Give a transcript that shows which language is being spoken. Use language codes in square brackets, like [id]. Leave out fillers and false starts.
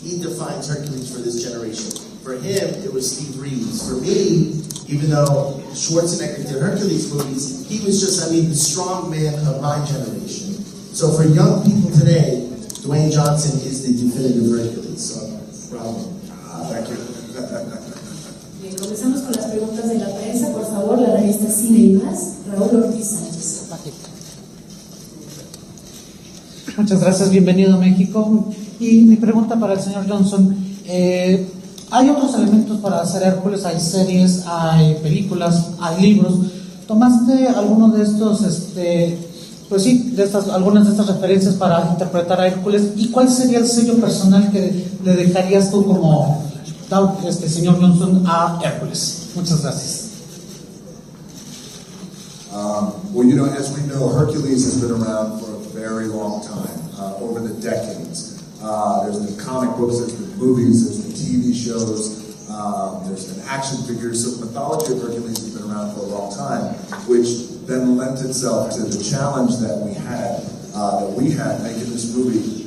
[en] He defines Hércules for this generation. For him, it was Steve Reeves. For me, even though Schwarzenegger did Hércules movies, he was just, the strong man of my generation. So for young people today, Dwayne Johnson is the definitive Hércules. So, bravo. Thank you. [es] Bien, comenzamos con las preguntas de la prensa. Por favor, la revista Cine Más, Raúl Ortiz Sánchez. Muchas gracias, bienvenido a México. Y mi pregunta para el señor Johnson, hay otros elementos para hacer Hércules, hay series, hay películas, hay libros. ¿Tomaste alguno de estos pues sí, algunas de estas referencias para interpretar a Hércules. ¿Y cuál sería el sello personal que le dejarías tú como señor Johnson a Hércules? Muchas gracias. [en] Well, you know, as we know, Hercules has been around for a very long time, over the decades. There's been comic books, there's been movies, there's been TV shows, there's been action figures. So the mythology of Hercules has been around for a long time, which then lent itself to the challenge that we had making this movie.